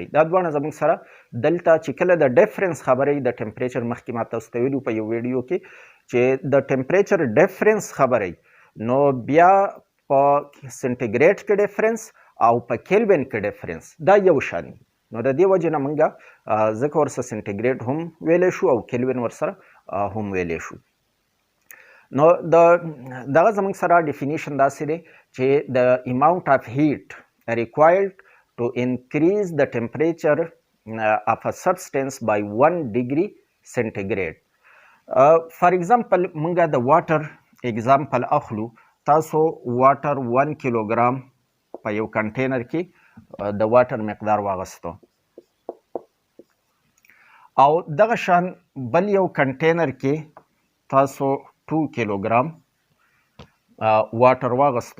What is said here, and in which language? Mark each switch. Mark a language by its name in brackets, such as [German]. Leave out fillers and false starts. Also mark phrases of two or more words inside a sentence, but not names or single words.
[Pashto] دا دواړه زموږ سره دلته چې کله د ډیفرنس خبرې د ټمپریچر مخکې ما تاسو ته ویلو په یو ویډیو کې چې د [English] temperature difference [Pashto] خبرې نو بیا په سنټیګریډ کې ډیفرنس او په کیلوین کې ډیفرنس دا یو شان دي. نو د دې وجې نه موږ ځکه ورسره سنټیګریډ هم ویلی شو او کیلوین ورسره هم ویلی شو. نو دغه زموږ سره ډیفینیشن داسې دی چې د [English] amount of heat required to increase the temperature of a substance by 1 degree centigrade. For example, [Pashto] مونږه د [English] water example [Pashto] اخلو. تاسو واټر 1 کیلوګرام په یو کنټینر کې د واټر مقدار واغستو او دغه شان بل یو کنټینر کې تاسو 2 کیلوګرام واټر واغستو.